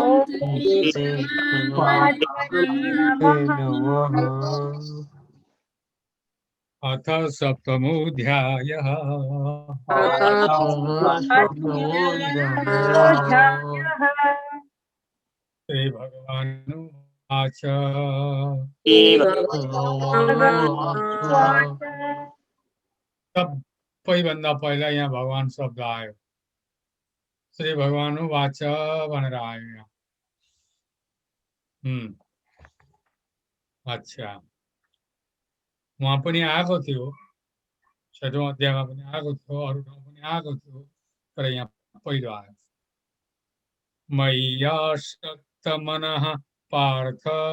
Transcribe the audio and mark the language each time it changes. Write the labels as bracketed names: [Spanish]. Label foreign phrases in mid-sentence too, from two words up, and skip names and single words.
[Sanskrit] अथ सप्तमोऽध्यायः श्री भगवानुवाच [Nepali] सबैभन्दा पहिला यहाँ भगवान शब्द आयो। [Sanskrit] श्री भगवानुवाच [Nepali] भनेर आयो यहाँ। अच्छा, वहाँ पनि आएको थियो, 6औं अध्यायमा पनि आएको थियो, अरू ठाउँ पनि आएको थियो, तर यहाँ पहिलो आयो। [Sanskrit] मय्यासक्त मनः पार्थ